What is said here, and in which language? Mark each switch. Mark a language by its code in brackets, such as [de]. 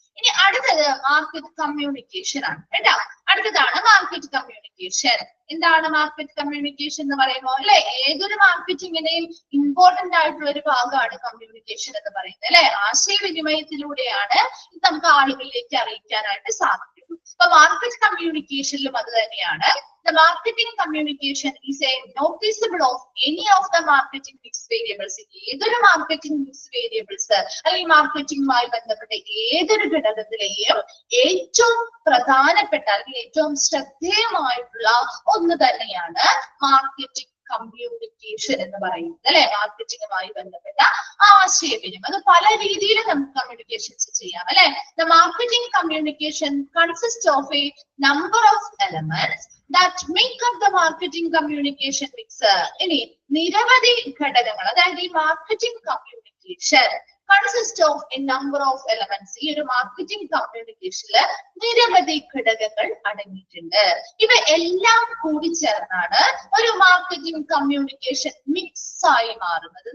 [ml] ഇനി അടുത്തത് market communication ആണ് കേട്ടോ. അടുത്തതാണ് മാർക്കറ്റ് കമ്മ്യൂണിക്കേഷൻ. എന്താണ് മാർക്കറ്റ് കമ്മ്യൂണിക്കേഷൻ എന്ന് പറയുമ്പോൾ അല്ലെ, ഏതൊരു മാർക്കറ്റിങ്ങിനെയും ഇമ്പോർട്ടന്റ് ആയിട്ടുള്ള ഒരു ഭാഗമാണ് കമ്മ്യൂണിക്കേഷൻ എന്ന് പറയുന്നത് അല്ലെ. ആശയവിനിമയത്തിലൂടെയാണ് ഇത് നമുക്ക് ആളുകളിലേക്ക് അറിയിക്കാനായിട്ട് സാധിക്കും. അപ്പൊ മാർക്കറ്റ് കമ്മ്യൂണിക്കേഷനിലും അത് തന്നെയാണ്. [en] The marketing communication is a noticeable of any of the marketing mix variables. [ml] ഏതൊരു മാർക്കറ്റിംഗ് മിക്സ് വേരിയബിൾസ് അല്ലെങ്കിൽ മാർക്കറ്റിംഗുമായി ബന്ധപ്പെട്ട ഏതൊരു ഘടകത്തിലെയും ഏറ്റവും പ്രധാനപ്പെട്ട അല്ലെങ്കിൽ ഏറ്റവും ശ്രദ്ധേയമായിട്ടുള്ള ഒന്ന് തന്നെയാണ് മാർക്കറ്റിംഗ് കമ്മ്യൂണിക്കേഷൻ എന്ന് പറയുന്നത് അല്ലെ. മാർക്കറ്റിംഗുമായി ബന്ധപ്പെട്ട ആശയവിനിമയം അത് പല രീതിയിൽ നമുക്ക് കമ്മ്യൂണിക്കേഷൻസ് ചെയ്യാം അല്ലെ. [en] The marketing communication consists of a number of elements that make up the marketing communication mix. [ml] ഇനി നിരവധി ഘടകങ്ങൾ അതായത് ഈ marketing communication [en] consist of a number of elements. [ml] ഈ ഒരു മാർക്കറ്റിംഗ് കമ്മ്യൂണിക്കേഷനില് നിരവധി ഘടകങ്ങൾ അടങ്ങിയിട്ടുണ്ട്. ഇവ എല്ലാം കൂടി ചേർന്നാണ് ഒരു മാർക്കറ്റിംഗ് കമ്മ്യൂണിക്കേഷൻ മിക്സ് ആയി മാറുന്നത്.